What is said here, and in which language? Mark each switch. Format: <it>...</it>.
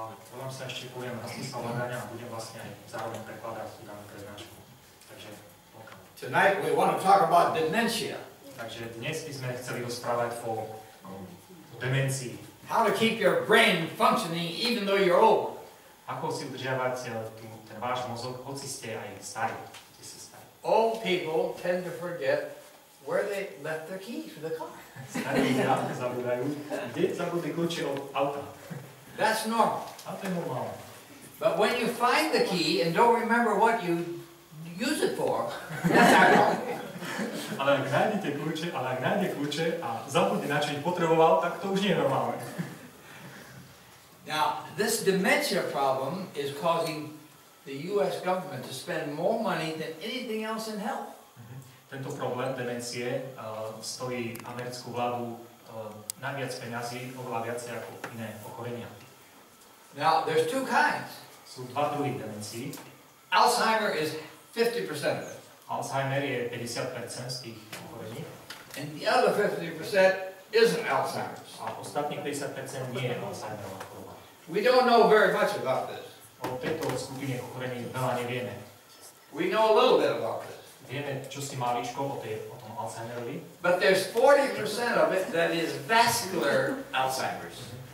<sk>Volám sa ešte, poviem Rastislav Lagaňa a budem vlastne aj zároveň prekladať tú danú prednášku. Takže</sk> <en>welcome. Tonight we want to talk about dementia.</en> <sk>Takže dnes by sme chceli rozprávať o demencii.</sk> <en>How to keep your brain functioning even though you're old.</en> <sk>Ako si udržiavať ten váš mozog, hoci ste aj starí.</sk> <en>Old people tend to forget where they left their keys for the car.</en> <sk>Starí ľudia zabúdajú, kde zabudli kľúče od auta.</sk> <en>That's normal.</en> <sk>A to je normálne.</sk> <en>But when you find the key and don't remember what you use it for, that's abnormal.</en> <sk>Ale ak nájde kľúče a zabudne, na čo ich potreboval, tak to už nie je normálne.</sk> <en>Now, this dementia problem is causing the U.S. government to spend more money than anything else in health.</en> <sk>Tento problém demencie stojí americkú vládu najviac peňazí, oveľa viacej ako iné ochorenia.</sk> <en>Now, there's two kinds.</en> <sk>Sú dva druhy demencií.</sk> <en>Alzheimer is 50% of it.</en> <sk>Alzheimer je 50% z tých ochorení.</sk> <en>And the other 50% isn't Alzheimer's.</en> <sk>A ostatných 50% nie je Alzheimerová choroba.</sk> <en>We don't know very much about this.</en> <sk>O tejto skupine ochorení veľa nevieme.</sk> <en>We know a little bit about this.</en> <sk>Vieme čosi máličko o tom Alzheimerovi.</sk> <en>But there's 40% of it that is vascular Alzheimer's.</en>